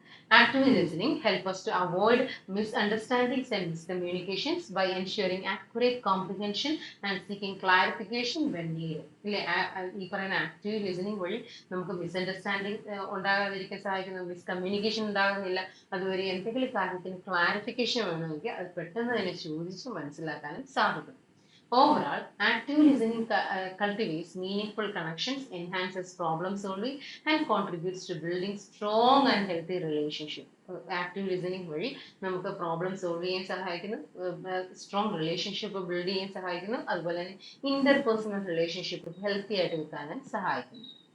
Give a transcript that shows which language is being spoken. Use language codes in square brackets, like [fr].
[en] Active listening helps us to avoid misunderstandings and miscommunications by ensuring accurate comprehension and seeking clarification when needed. [ml] ഈ പറയുന്ന active listening വഴി നമുക്ക് misunderstanding ഉണ്ടാകാതിരിക്കാൻ സഹായിക്കുന്നു, miscommunication ഉണ്ടാകുന്നില്ല. അതുവരെ എന്തെങ്കിലും കാര്യത്തിന് ക്ലാരിഫിക്കേഷൻ വേണമെങ്കിൽ അത് പെട്ടെന്ന് തന്നെ ചോദിച്ച് മനസ്സിലാക്കാനും സാധിക്കും. [en] Overall, active listening cultivates meaningful connections, enhances problem solving, and contributes to building strong and healthy relationship. [ml] Active listening വഴി നമുക്ക് പ്രോബ്ലം സോൾവ് ചെയ്യാൻ സഹായിക്കുന്നു, സ്ട്രോങ് റിലേഷൻഷിപ്പ് ബിൽഡ് ചെയ്യാൻ സഹായിക്കുന്നു, അതുപോലെ തന്നെ ഇന്റർപേഴ്സണൽ റിലേഷൻഷിപ്പ് ഹെൽത്തി ആയിട്ട് വെക്കാനും സഹായിക്കുന്നു.